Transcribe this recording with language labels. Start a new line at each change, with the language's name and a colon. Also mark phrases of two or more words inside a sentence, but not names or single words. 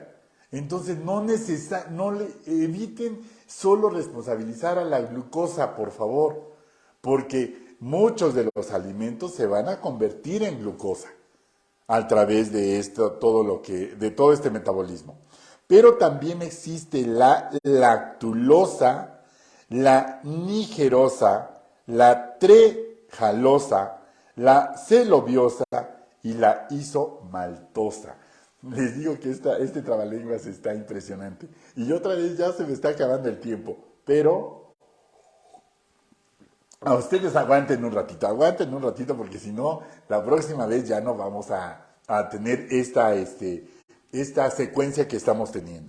Spanish: Entonces no le eviten solo responsabilizar a la glucosa, por favor, porque muchos de los alimentos se van a convertir en glucosa a través de de todo este metabolismo. Pero también existe la lactulosa, la nigerosa, la trejalosa, la celobiosa y la isomaltosa. Les digo que este trabalenguas está impresionante. Y otra vez ya se me está acabando el tiempo, pero a ustedes aguanten un ratito porque si no, la próxima vez ya no vamos a tener esta secuencia que estamos teniendo.